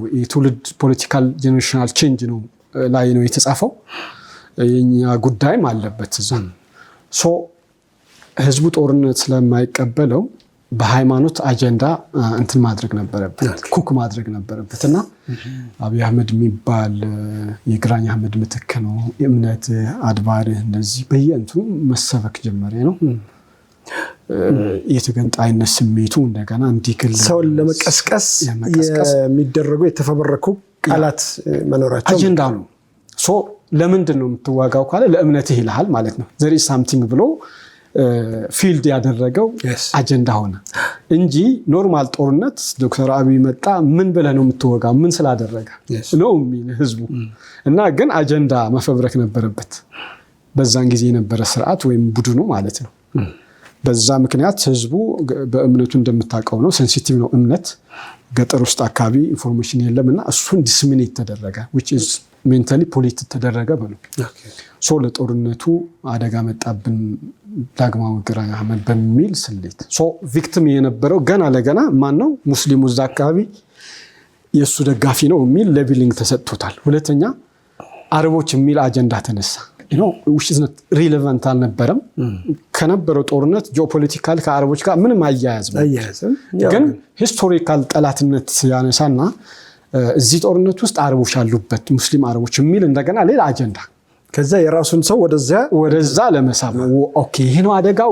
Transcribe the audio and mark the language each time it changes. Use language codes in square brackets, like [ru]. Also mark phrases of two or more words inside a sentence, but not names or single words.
[am] የትውልድ [en] political generational change [am] ነው ላይ ነው የተጻፈው የኛ ጉዳይም አለበት እዛ ሶ ህዝቡ ጦርነት ስለማይቀበለው በሃይማኖት አጀንዳ እንትን ማድረግ ነበረበት ኩክ ማድረግ ነበረበትና አብይ አህመድ የሚባል የግራኝ አህመድ ምትክ ነው እምነት አድባር እንደዚህ በየንቱ መሰበክ ጀመረ ነው የተገንጣይነት ስሜቱ እንደገና እንዲግል ሰው ለመቀስቀስ የሚደረጉ የተፈበረኩ ቃላት መኖራቸው አጀንዳ ነው ሶ ለምንድን ነው የምትዋጋው ካለ ለእምነትህ ይልሃል ማለት ነው [en] there is something [am] ብሎ ፊልድ ያደረገው አጀንዳ ሆነ እንጂ ኖርማል ጦርነት ዶክተር አብይ መጣ ምን ብለህ ነው የምትወጋው ምን ስላደረገ ነው የሚል ህዝቡ እና ግን አጀንዳ መፈብረክ ነበረበት በዛን ጊዜ የነበረ ስርዓት ወይም ቡድኑ ማለት ነው በዛ ምክንያት ህዝቡ በእምነቱ እንደምታውቀው ነው ሴንሲቲቭ ነው እምነት ገጠር ውስጥ አካባቢ ኢንፎርሜሽን የለምና እሱን ዲስሚኔት ተደረገ [en] which is mentally polluted [am] ተደረገ በለው ሶ ለጦርነቱ አደጋ መጣብን ዳግማዊ ግራኝ አህመድ በሚል ስሌት ሶ ቪክቲም የነበረው ገና ለገና ማን ነው ሙስሊሙ እዛ አካባቢ የሱ ደጋፊ ነው የሚል ሌቪሊንግ ተሰጥቶታል ሁለተኛ አረቦች የሚል አጀንዳ ተነሳ [en] which is not relevant [am] አልነበረም ከነበረው ጦርነት ጂኦፖለቲካል ከአረቦች ጋር ምንም አያያዝም ግን ሂስቶሪካል ጠላትነት ያነሳና እዚህ ጦርነት ውስጥ አረቦች አሉበት ሙስሊም አረቦች የሚል እንደገና ሌላ አጀንዳ ከዛ የራሱን ሰው ወደዛ ለመሳብ ኦኬ ይሄ ነው አደጋው